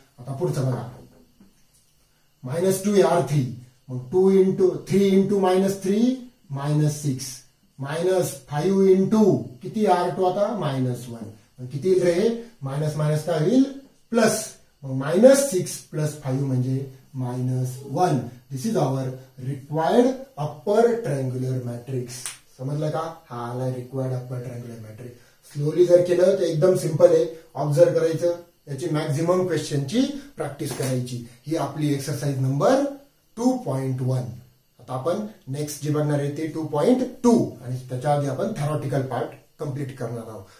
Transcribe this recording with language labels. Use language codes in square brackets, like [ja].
[mr] आता पुढचं बघा मायनस 2 आहे R3 मग 2 into 3 into minus 3 minus 6 minus 5 into किती R2 आता मायनस 1 मग किती येईल रे मायनस मायनस काय होईल प्लस मग मायनस 6 प्लस 5 म्हणजे minus 1. [en] This is our required upper triangular matrix. [mr] समजलं का हा आला required upper triangular matrix. Slowly जर केलं तर एकदम सिंपल आहे. ऑब्झर्व करायचं याची मॅक्झिमम क्वेश्चनची प्रॅक्टिस करायची. ही आपली एक्सरसाइज नंबर 2.1. आता आपण नेक्स्ट जी बघणार आहे ते 2.2 आणि त्याच्या आधी आपण थेरॉटिकल पार्ट कंप्लीट करणार आहोत.